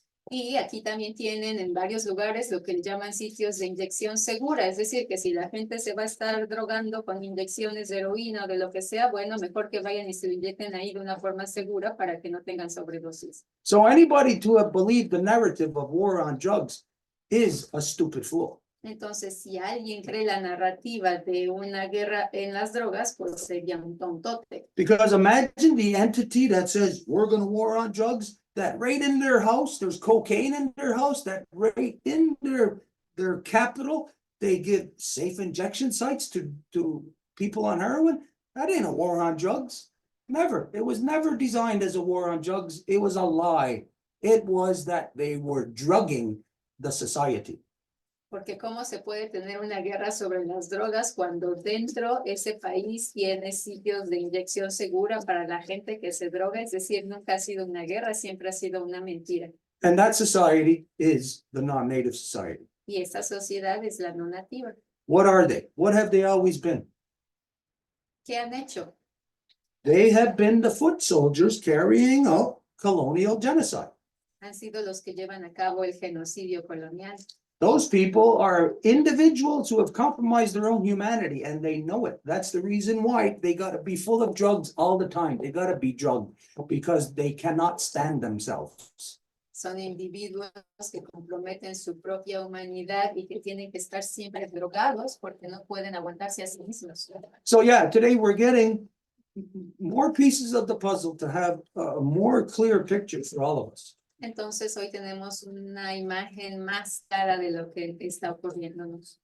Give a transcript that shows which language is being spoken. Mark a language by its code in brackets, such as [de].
[es] Y aquí también tienen en varios lugares lo que le llaman sitios de inyección segura, es decir, que si la gente se va a estar drogando con inyecciones de heroína o de lo que sea, bueno, mejor que vayan y se lo inyecten ahí de una forma segura para que no tengan sobredosis. [en] So anybody to have believed the narrative of war on drugs is a stupid fool. [es] Entonces, si alguien cree la narrativa de una guerra en las drogas, pues sería un tontote. [en] Because imagine the entity that says, we're going to war on drugs, that right in their house, there's cocaine in their house, that right in their capital, they give safe injection sites to people on heroin. That ain't a war on drugs. Never. It was never designed as a war on drugs. It was a lie. It was that they were drugging the society. [es] Porque cómo se puede tener una guerra sobre las drogas cuando dentro ese país tiene sitios de inyección segura para la gente que se droga, es decir, nunca ha sido una guerra, siempre ha sido una mentira. [en] And that society is the non-native society. [es] Y esta sociedad es la no nativa. [en] What are they? What have they always been? [es] ¿Qué han hecho? [en] They have been the foot soldiers carrying out colonial genocide. [es] Han sido los que llevan a cabo el genocidio colonial. [en] Those people are individuals who have compromised their own humanity and they know it. That's the reason why they got to be full of drugs all the time. They got to be drugged because they cannot stand themselves. [es] Son individuos que comprometen su propia humanidad y que tienen que estar siempre drogados porque no pueden aguantarse a sí mismos. [en] So yeah, today we're getting more pieces of the puzzle to have a more clear picture for all of us. [es] Entonces hoy tenemos una imagen más clara de lo que está ocurriéndonos.